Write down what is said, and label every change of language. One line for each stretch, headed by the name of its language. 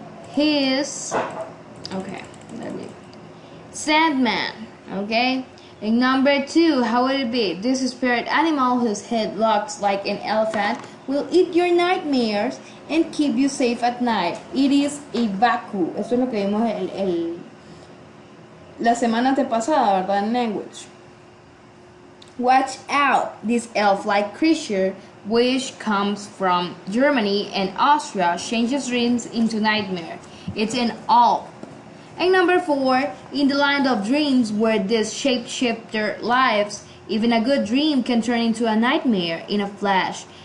English: He is, okay, let me, Sandman. Okay. And number 2, how would it be? This spirit animal whose head looks like an elephant will eat your nightmares and keep you safe at night. It is a Baku.
Spanish: Eso es lo que vimos la semana antepasada, ¿verdad? En language.
English: Watch out, this elf-like creature, which comes from Germany and Austria, changes dreams into nightmare. It's an elf. And number 4, in the land of dreams where this shapeshifter lives, even a good dream can turn into a nightmare in a flash.